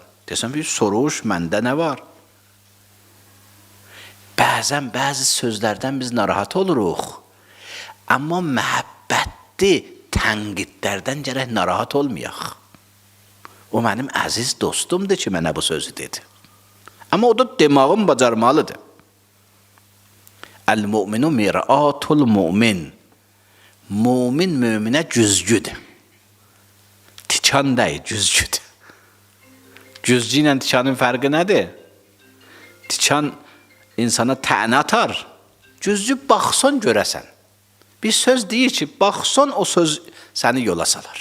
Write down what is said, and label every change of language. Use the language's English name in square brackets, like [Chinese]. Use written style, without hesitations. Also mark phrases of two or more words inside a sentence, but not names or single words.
[Azerbaijani] Deyəsən, bir soruş, məndə nə var? Bəzən, bəzi sözlərdən biz narahat oluruq. Amma məhəbbətli tənqidlərdən gərək narahat olmayaq. O mənim əziz dostumdur ki, mənə bu sözü dedi. Amma o da demağım bacarmalıdır. [Arabic] المؤمن مرآة المؤمن. [Azerbaijani] Mu'min müminə güzgüdür. Tikan deyil, güzgüdür. Güzgü ilə tikanın fərqi nədir? Tikan insana tənə atar. Güzgü baxsan görəsən. Bir söz deyir ki, baxsan o söz səni yola salar.